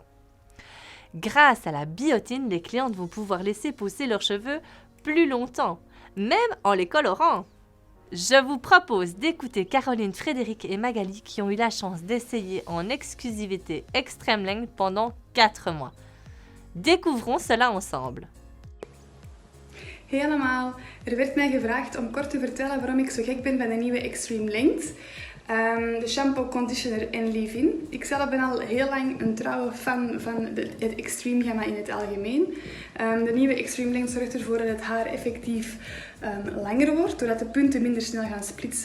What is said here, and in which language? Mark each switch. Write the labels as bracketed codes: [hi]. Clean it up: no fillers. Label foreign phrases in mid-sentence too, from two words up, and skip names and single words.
[fr] Grâce à la biotine, les clientes vont pouvoir laisser pousser leurs cheveux plus longtemps, même en les colorant. Je vous propose d'écouter Caroline, Frédéric et Magali qui ont eu la chance d'essayer en exclusivité Extreme Length pendant 4 mois. Découvrons cela ensemble. [nl] Hey allemaal, werd mij gevraagd om kort te vertellen waarom ik zo gek ben van de nieuwe Extreme Length. De shampoo, conditioner en leave-in. Ik zelf ben al heel lang een trouwe fan van het Extreme gamma in het algemeen. De nieuwe Extreme Length zorgt ervoor dat het haar effectief langer wordt, doordat de punten minder snel gaan splitsen.